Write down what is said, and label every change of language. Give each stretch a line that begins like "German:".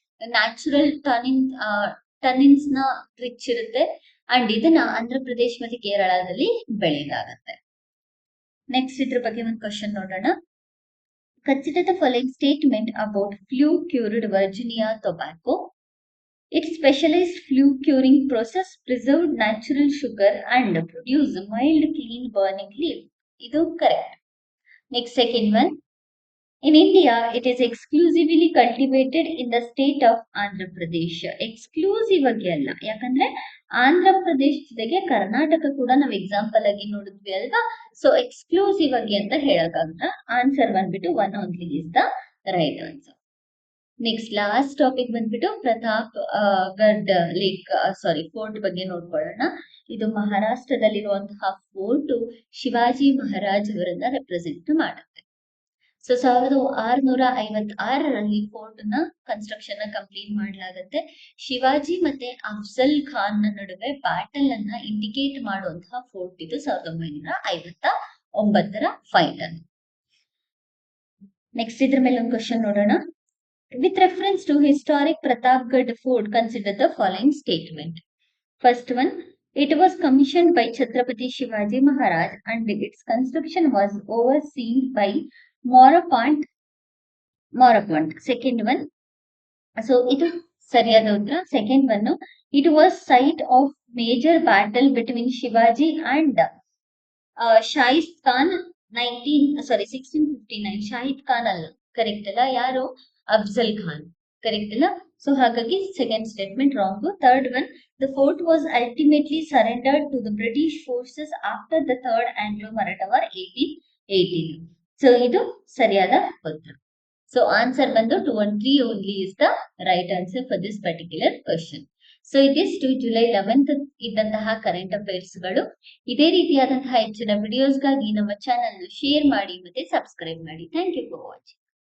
Kannada: Natural ಟನಿನ್ಸ್ ನ rich ಇರುತ್ತೆ. And ಇದನ್ನ ಆಂಧ್ರ ಪ್ರದೇಶ್ ಮತ್ತೆ ಕೇರಳದಲ್ಲಿ ಬೆಳೆಯಲಾಗತ್ತೆ. ನೆಕ್ಸ್ಟ್ ಇದ್ರ ಬಗ್ಗೆ ಒಂದು ಕ್ವಶನ್ ನೋಡೋಣ.
English: Consider the following statement about flue cured Virginia tobacco. Its specialized flue curing process preserved natural sugar and produced mild clean burning leaf. Idu correct. Next, second one. In India, it is exclusively cultivated in the state of Andhra Pradesh.
Kannada: Exclusive agi alla. Yakandre Andhra Pradesh jodege Karnataka kuda ನಾವು example ಆಗಿ ನೋಡಿದ್ವಿ ಅಲ್ವಾ. So exclusive ಆಗಿ ಅಂತ ಹೇಳಕ್ಕಾಗಲ್ಲ. Answer ಬಂದ್ಬಿಟ್ಟು
English: 1 only is the right answer.
Kannada: Next last topic ಬಂದ್ಬಿಟ್ಟು Pratap Garh fort ಬಗ್ಗೆ ನೋಡ್ಕೊಳ್ಳೋಣ. ಇದು ಮಹಾರಾಷ್ಟ್ರದಲ್ಲಿರುವಂತಹ ಫೋರ್ಟ್ ಶಿವಾಜಿ ಮಹಾರಾಜ್ ಅವರನ್ನ ರೆಪ್ರೆಸೆಂಟ್ ಮಾಡುತ್ತೆ. ಸೊ 1656ರಲ್ಲಿ ಫೋರ್ಟ್ ನ ಕನ್ಸ್ಟ್ರಕ್ಷನ್ ನ ಕಂಪ್ಲೀಟ್ ಮಾಡಲಾಗುತ್ತೆ. ಶಿವಾಜಿ ಮತ್ತೆ ಅಫ್ಜಲ್ ಖಾನ್ ನಡುವೆ ಬ್ಯಾಟಲ್ ಅನ್ನ ಇಂಡಿಕೇಟ್ ಮಾಡುವಂತಹ ಫೋರ್ಟ್ ಇದು 1959ರ ಫೈಟ್ ಅನ್ನು. ನೆಕ್ಸ್ಟ್ ಇದ್ರ ಮೇಲೆ ಒಂದು ಕ್ವಶನ್ ನೋಡೋಣ.
English: With reference to historic Pratapgarh Fort, consider the following statement. First one, it was commissioned by Chhatrapati Shivaji Maharaj and its construction was overseen by Morapont. Second one, so it is
Kannada: sariyada uttara.
English: Second one, it was site of major battle between Shivaji and Shahid Khan 1659.
Kannada: Shahid Khan alla, correct alla, yaru Afzal Khan, correct alla.
English: So ಹಾಗಾಗಿ second statement wrong. Third one, the fort was ultimately surrendered to the British forces after the Third Anglo-Maratha War 1818.
Kannada: So ಇದು ಸರಿಯಾದ ಉತ್ತರ.
English: So answer ಬಂದು 2 and 3 only is the right answer for this particular question.
Kannada: So ಇದಿಷ್ಟು July 11th ಇದ್ದಂತಹ current affairs ಗಳು. ಇದೇ ರೀತಿಯಾದಂತಹ ಹೆಚ್ಚಿನ ವಿಡಿಯೋಸ್ಗಾಗಿ ನಮ್ಮ ಚಾನಲ್ ಶೇರ್ ಮಾಡಿ ಮತ್ತೆ ಸಬ್ಸ್ಕ್ರೈಬ್ ಮಾಡಿ.
English: Thank you for watching.